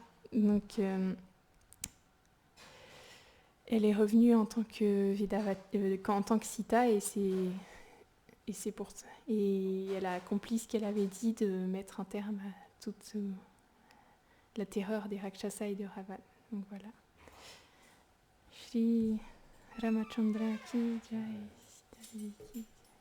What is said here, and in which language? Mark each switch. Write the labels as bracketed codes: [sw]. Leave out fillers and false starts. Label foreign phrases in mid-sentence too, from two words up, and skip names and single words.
[fr] Donc, elle est revenue en tant que Sita, et c'est pour ça. Et elle a accompli ce qu'elle avait dit, de mettre un terme à toute la terreur des Rakshasas et de Ravan. Donc voilà. [hi] Shri Ramachandra ki jai. [fr] T'avais dit qui?